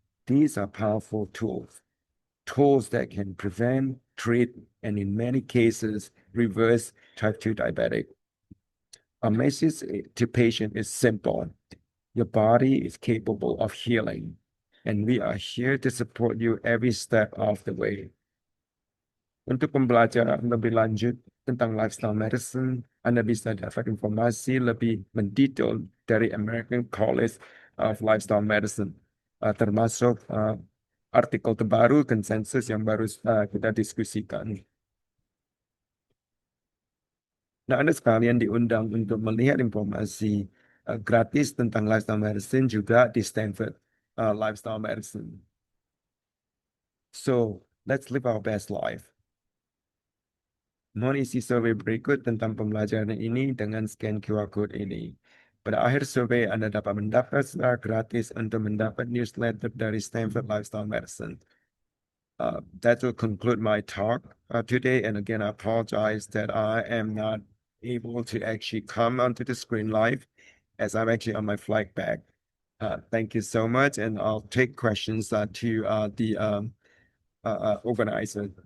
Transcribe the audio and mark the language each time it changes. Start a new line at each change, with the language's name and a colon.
English: These are powerful tools that can prevent, treat, and in many cases, reverse type 2 diabetic. Our message to patient is simple. Your body is capable of healing, and we are here to support you every step of the way.
Indonesian: Untuk pembelajaran lebih lanjut tentang lifestyle medicine, Anda bisa dapat informasi lebih mendetail dari American College of Lifestyle Medicine, termasuk artikel terbaru konsensus yang baru kita diskusikan. Nah, Anda sekalian diundang untuk melihat informasi gratis tentang lifestyle medicine juga di Stanford Lifestyle Medicine.
English: So, let's live our best life.
Indonesian: Mohon isi survei berikut tentang pembelajaran ini dengan scan QR code ini. Pada akhir survei, Anda dapat mendaftar secara gratis untuk mendapat newsletter dari Stanford Lifestyle Medicine.
English: That will conclude my talk today. And again, I apologize that I am not able to actually come onto the screen live as I'm actually on my flight back. Thank you so much. And I'll take questions to the organizer.